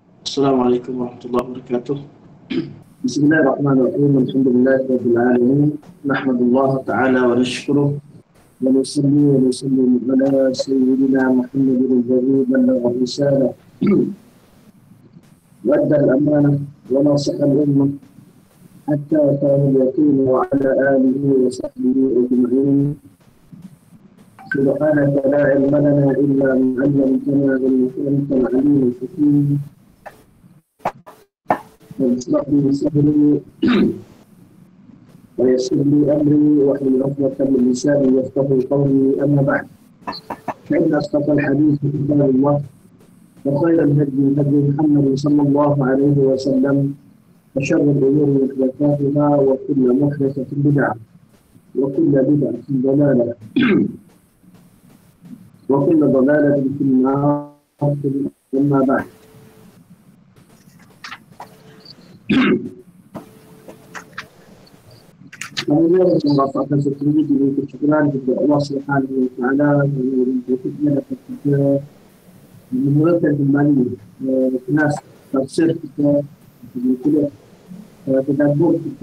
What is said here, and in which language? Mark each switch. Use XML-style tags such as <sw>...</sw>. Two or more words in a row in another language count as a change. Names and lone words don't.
<ar>السلام عليكم ورحمة الله وبركاته. بسم الله الرحمن الرحيم الحمد لله رب العالمين. نحمد الله تعالى ونشكره ونصلي ونسلم على سيدنا محمد الذي بلغ الرسالة وأدى الأمانة ونصح الأمة حتى أتاه اليقين وعلى آله وصحبه أجمعين. سبحانك لا علم لنا إلا ما علمتنا إنك أنت العليم الحكيم. واشرح لي صدري ويسر لي امري واحلل عقدة من لساني يفقهوا قولي. اما بعد فان اصدق الحديث كتاب الله وخير الهدي هدي محمد صلى الله عليه وسلم وشر الامور محدثاتها وكل محدثة بدعة وكل بدعة ضلالة وكل ضلالة في النار. اما بعد</ar> <ms>Kemudian merasakan setinggi diri kesyukuran kepada Allah</ms> <ar>سبحانه وتعالى</ar> <ms>yang berfirman dapat kita memulakan kembali kelas tafsir kita tadabbur kita.</ms>